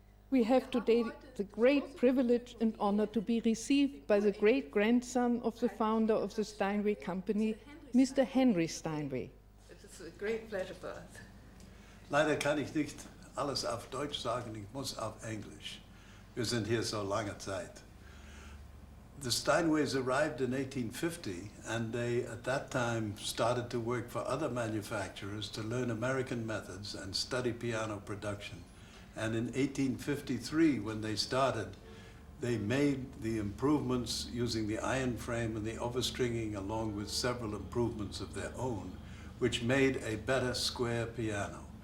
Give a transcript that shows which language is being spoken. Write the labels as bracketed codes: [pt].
[en] We have today the great privilege and honor to be received by the great-grandson of the founder of the Steinway Company, Mr. Henry Steinway. It is a great pleasure for us. [de] Leider kann ich nicht alles auf Deutsch sagen, ich muss auf Englisch. Wir sind hier so lange Zeit. [en] The Steinways arrived in 1850, and they, at that time, started to work for other manufacturers to learn American methods and study piano production. And in 1853, when they started, they made the improvements using the iron frame and the overstringing, along with several improvements of their own, which made a better square piano.